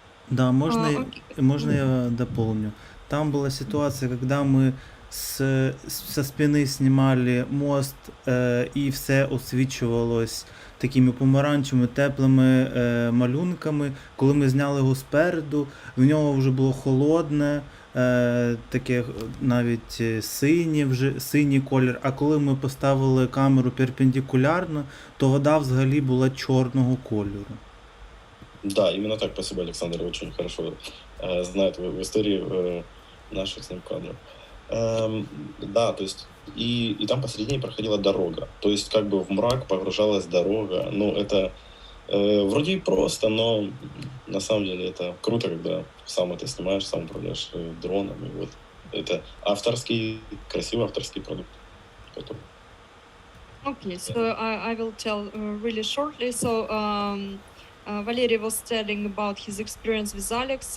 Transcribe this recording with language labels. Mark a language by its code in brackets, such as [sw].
[ru] Да, можно я дополню? Там была ситуация, когда мы со спини снимали мост, [uk] і все освічувалось такими помаранчевими, теплими малюнками. Коли ми зняли його спереду, в нього вже було холодне, таке навіть синій колір. А коли ми поставили камеру перпендикулярно, то вода взагалі була чорного кольору. [ru] Да, именно так. Спасибо, Александр, очень хорошо знает в истории наших с ним кадров. Да, то есть и там посередине проходила дорога. То есть как бы в мрак погружалась дорога. Ну, это вроде и просто, но на самом деле это круто, когда сам это снимаешь, сам управляешь дроном. И вот это красивый авторский продукт. [en] Okay, so I will tell really shortly. So Valery was telling about his experience with Alex.